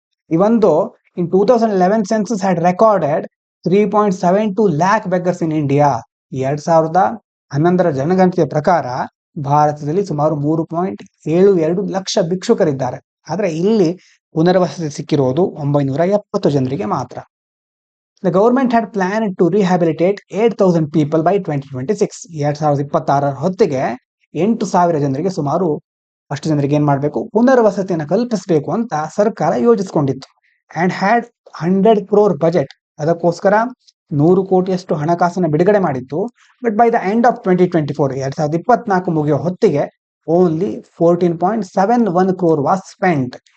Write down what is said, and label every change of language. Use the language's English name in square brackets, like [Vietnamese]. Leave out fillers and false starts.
[Kannada] ಇವೊಂದು [English] In 2011 census had recorded 3.72 lakh beggars in India. [Kannada] 2011 ಜನಗಣತಿಯ ಪ್ರಕಾರ ಭಾರತದಲ್ಲಿ ಸುಮಾರು 3.72 ಲಕ್ಷ ಭಿಕ್ಷುಕರಿದ್ದಾರೆ. ಆದ್ರೆ ಇಲ್ಲಿ ಪುನರ್ವಸತಿ ಸಿಕ್ಕಿರೋದು 970 ಜನರಿಗೆ ಮಾತ್ರ. [English] The government had planned to rehabilitate 8,000 people by 2026. [Kannada] 2026 ಹೊತ್ತಿಗೆ 8,000 ಜನರಿಗೆ, ಸುಮಾರು ಅಷ್ಟು ಜನರಿಗೆ ಏನ್ ಮಾಡಬೇಕು? ಪುನರ್ವಸತಿಯನ್ನು ಕಲ್ಪಿಸಬೇಕು ಅಂತ ಸರ್ಕಾರ ಯೋಜಿಸಿಕೊಂಡಿತ್ತು. [English] And had 100 crore budget. [Kannada] ಅದಕ್ಕೋಸ್ಕರ 100 ಕೋಟಿಯಷ್ಟು ಹಣಕಾಸನ್ನು ಬಿಡುಗಡೆ ಮಾಡಿತ್ತು. [English] but by the end of 2024, [Kannada] 2024 ಮುಗಿಯೋ ಹೊತ್ತಿಗೆ [English] Only 14.71 crore was spent.